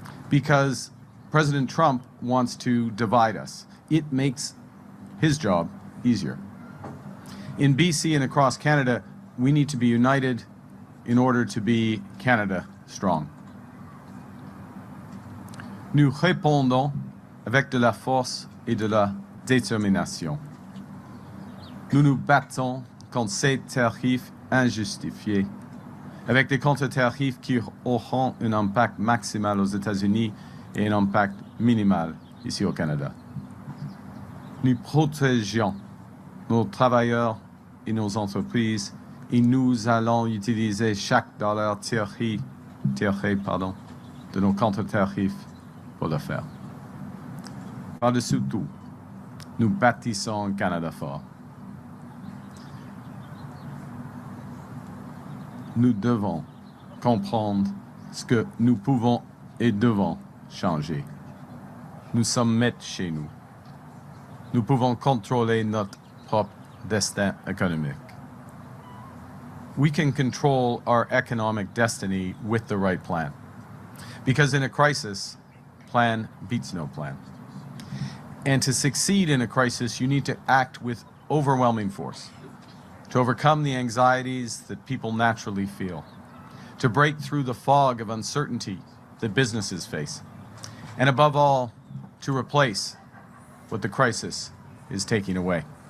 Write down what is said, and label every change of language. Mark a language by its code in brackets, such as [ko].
[en] Because President Trump wants to divide us. It makes his job easier. In BC and across Canada, we need to be united in order to be Canada strong. [fr] Nous répondons avec de la force et de la détermination. Nous nous battons contre ces tarifs injustifiés, avec des contre-tarifs qui auront un impact maximal aux États-Unis et un impact minimal ici au Canada. Nous protégeons nos travailleurs et nos entreprises et nous allons utiliser chaque dollar tiré de nos contre-tarifs pour le faire. Par-dessus tout, nous bâtissons un Canada fort. Nous devons comprendre ce que nous pouvons et devons changer. Nous sommes maîtres chez nous. Nous pouvons contrôler notre propre destin économique. [en] We can control our economic destiny with the right plan. Because in a crisis, plan beats no plan. And to succeed in a crisis, you need to act with overwhelming force, to overcome the anxieties that people naturally feel, to break through the fog of uncertainty that businesses face, and above all, to replace what the crisis is taking away.